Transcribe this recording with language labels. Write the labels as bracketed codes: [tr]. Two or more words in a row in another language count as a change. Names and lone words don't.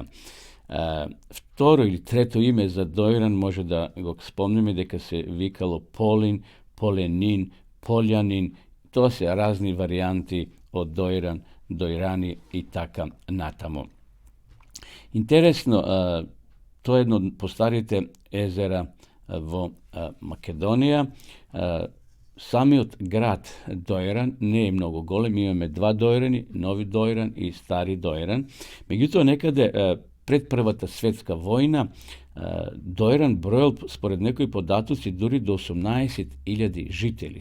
[mk] Второ или трето име за Дојран може да го спомнеме дека се викало Полин, Поленин, Полјанин. Тоа се разни варијанти од Дојран, Дојрани и така натаму. Интересно, тоа е едно од постарите езера во Македонија. Самиот град Дојран не е многу голем, имамо 2 Дојрани, Нови Дојран и Стари Дојран. Меѓутим, некада пред Првата светска војна Дојран бројал, според некој податоци, дури до 18.000 жители.